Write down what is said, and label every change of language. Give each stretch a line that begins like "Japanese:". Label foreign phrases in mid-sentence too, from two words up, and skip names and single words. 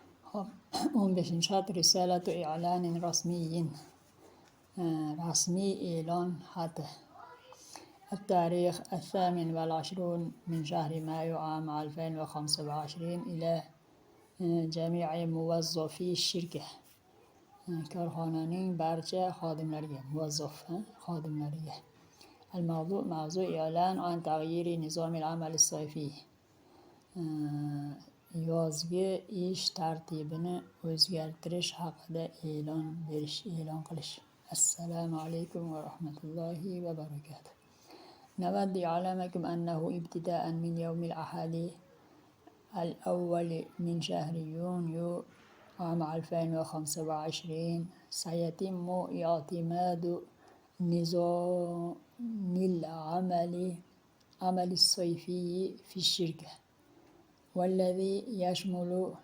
Uzbek: Hop, 15.
Arabic: Şart رسالة إعلان رسمي. رسمي إعلان حتى التاريخ 28 من شهر مايو عام 2025 إلى جميع موظفي الشركة
Uzbek: korxonaning barcha xodimlariga muvazzaf xodimlariga
Arabic: الموضوع موضوع إعلان عن تغيير نظام العمل الصيفي
Uzbek: yozgi ish tartibini o'zgartirish haqida e'lon qilish.
Arabic: السلام عليكم ورحمة الله وبركاته. نود إعلامكم أنه ابتداء من يوم الأحد الأول من شهر يونيو عام 2025 سيتم اعتماد نظام العمل الصيفي في الشركة، والذي يشمل